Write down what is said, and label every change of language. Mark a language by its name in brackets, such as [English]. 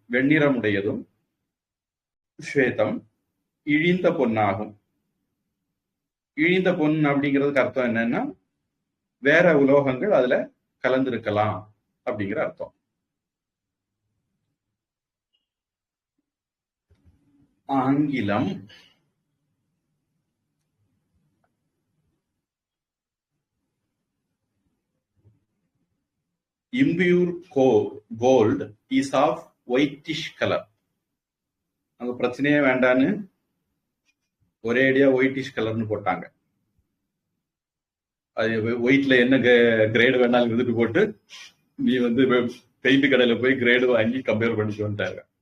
[Tamil] வெண்ணிறமுடையதும் ஸ்வேதம் இழிந்த பொன்னாகும். இழிந்த பொன் அப்படிங்கிறதுக்கு அர்த்தம் என்னன்னா வேற உலோகங்கள் அதுல கலந்திருக்கலாம் அப்படிங்கிற அர்த்தம். ஆங்கிலம் [English] impure gold is of whitish color. [Tamil] அங்க பிரச்சனையே வேண்டான்னு ஒரே அடியா ஒயிட்டிஷ் கலர்னு போட்டாங்க. அது ஒயிட்ல என்ன கிரேடு வேணாலும் எழுதிட்டு போட்டு நீ பெயிண்ட் கடையில போய் கிரேடு வாங்கி கம்பேர் பண்ணிக்கோன்ட்டாங்க.